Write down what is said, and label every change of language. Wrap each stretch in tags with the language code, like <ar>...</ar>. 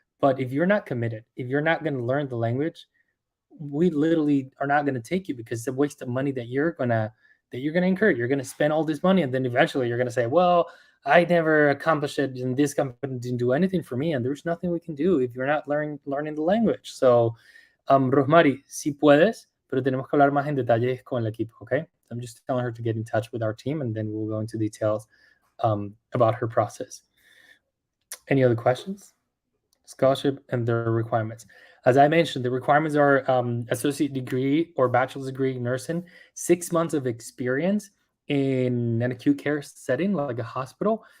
<en>But if you're not committed, if you're not going to learn the language, we literally are not going to take you because it's a waste of money that you're gonna incur. You're gonna spend all this money, and then eventually you're gonna say, "Well, I never accomplished it, and this company didn't do anything for me, and there's nothing we can do if you're not learning the language."</en> <es>So, Rosmary, si puedes, pero tenemos que hablar más en detalles con el equipo, okay?</es> <en>I'm just telling her to get in touch with our team, and then we'll go into details about her process. Any other questions? Scholarship and their requirements. As I mentioned, the requirements are associate degree or bachelor's degree in nursing, 6 months of experience in an acute care setting like a hospital.</en>